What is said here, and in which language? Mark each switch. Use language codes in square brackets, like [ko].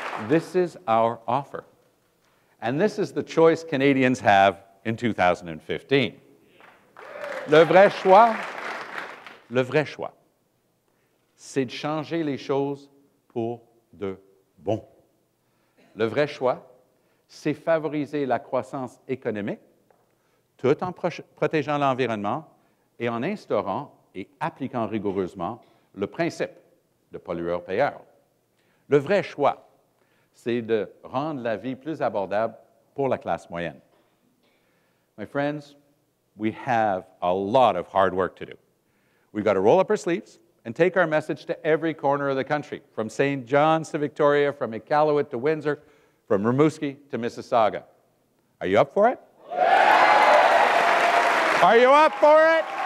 [en] This is our offer. And this is the choice Canadians have in 2015. [fr] Le vrai choix, c'est de changer les choses pour de bon. Le vrai choix, c'est favoriser la croissance économique tout en protégeant l'environnement et en instaurant et appliquant rigoureusement le principe de pollueur-payeur. Le vrai choix, c'est de rendre la vie plus abordable pour la classe moyenne. [en] My friends, we have a lot of hard work to do. We've got to roll up our sleeves and take our message to every corner of the country, from St. John's to Victoria, from Iqaluit to Windsor, from Rimouski to Mississauga. Are you up for it? Yeah. Are you up for it?